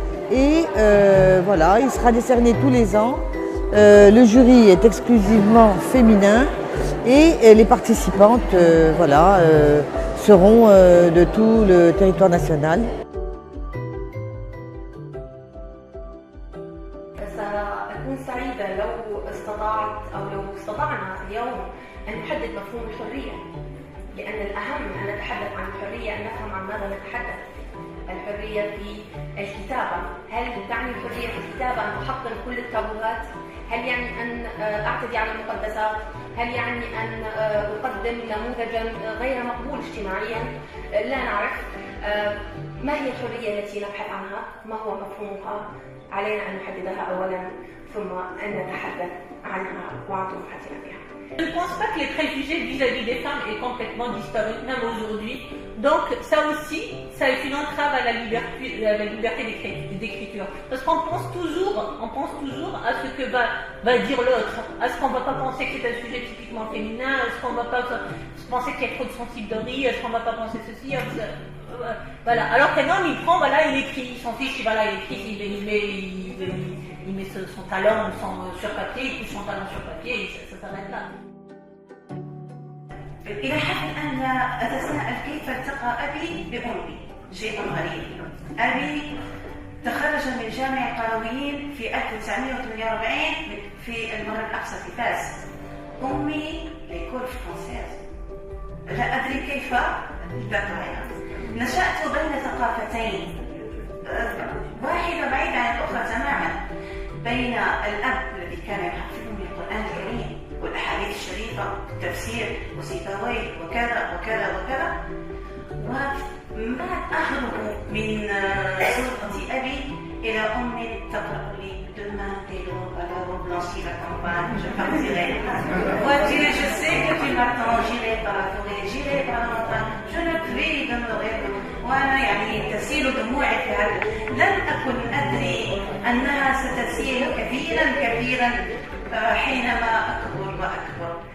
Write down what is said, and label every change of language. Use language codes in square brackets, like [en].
[fr] Et voilà, il sera décerné tous les ans. Le jury est exclusivement féminin et les participantes voilà, seront de tout le territoire national. [ar] سأكون سعيدة لو استطعت أو لو استطعنا اليوم أن نحدد مفهوم الحرية، لأن الأهم أن نتحدث عن الحرية أن نفهم عن ماذا نتحدث. الحرية في الكتابة، هل تعني الحرية في الكتابة أن أحطم كل التابوهات؟ هل يعني أن أعتدي على المقدسات؟ هل يعني أن أقدم نموذجا غير مقبول اجتماعيا؟ لا نعرف. ما هي الحرية التي نبحث عنها؟ ما هو مفهومها؟ علينا أن نحددها أولا ثم أن نتحدث عنها وعن طموحاتنا بها. [fr] Je ne pense pas que les préjugés vis-à-vis des femmes aient complètement disparu, même aujourd'hui. Donc ça aussi, ça est une entrave à la liberté d'écriture. Parce qu'on pense toujours à ce que va dire l'autre, à ce qu'on ne va pas penser que c'est un sujet typiquement féminin, à ce qu'on ne va pas penser qu'il y a trop de sensiblerie, à ce qu'on ne va pas penser ceci, voilà. Alors qu'un homme, il prend, voilà, il écrit, il s'en fiche, voilà, il écrit, il met son talent sur papier, il pousse son talent sur papier et ça s'arrête là. [ar] إلى حد أن أتساءل كيف التقى أبي بأمي، شيء غريب. أبي تخرج من جامع القرويين في 1948 في المغرب الأقصى في فاس. أمي ليكول فرانسيز. لا أدري كيف التقينا. نشأت بين ثقافتين، واحدة بعيدة عن الأخرى تماما، بين الأب الذي كان يحفظني القرآن الكريم والأحاديث الشريفة والتفسير وسيبويه وكذا وكذا وكذا، وما أهرب من سلطة أبي إلى أم تقرأ لي [fr] demain et l'eau à la reblanchir la campagne, je partirai. Vois-tu, je sais que tu m'attends, j'irai par la forêt, j'irai par la montagne, je ne puis demeurer. [ar] وأنا يعني تسيل دموعي في هذا. لم أكن أدري أنها ستسيل كثيرا كثيرا حينما أكبر وأكبر.